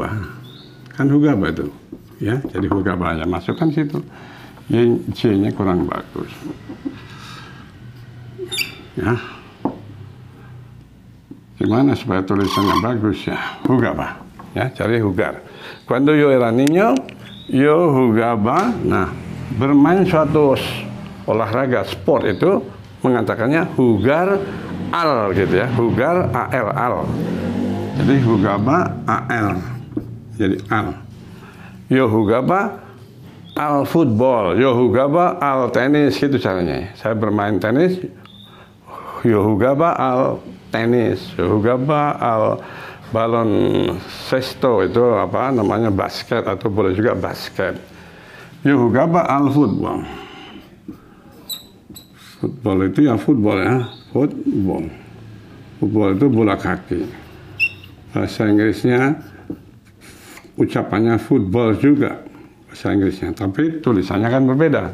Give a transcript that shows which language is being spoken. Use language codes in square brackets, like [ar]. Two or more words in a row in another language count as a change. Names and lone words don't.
[id] Kan hugaba itu. Ya, jadi hugaba ya masukkan situ. J-nya kurang bagus. Ya. Gimana supaya tulisannya bagus ya? Jugaba. Ya, cari jugar. [es] Cuando yo era niño, yo jugaba. [id] Nah, bermain suatu olahraga sport itu mengatakannya [es] jugar al [id] gitu ya, [es] jugar al. [id] Jadi [es] jugaba al. [id] Jadi al. [es] Yo jugaba al football, yo jugaba al tenis, [id] gitu caranya. Saya bermain tenis, [es] yo jugaba al tenis, yo jugaba al balon cesto, [id] itu apa namanya, basket atau boleh juga basket. [es] Yo jugaba al football. [id] Football itu ya football ya, football. Football itu bola kaki. Bahasa Inggrisnya ucapannya football juga bahasa Inggrisnya, tapi tulisannya kan berbeda.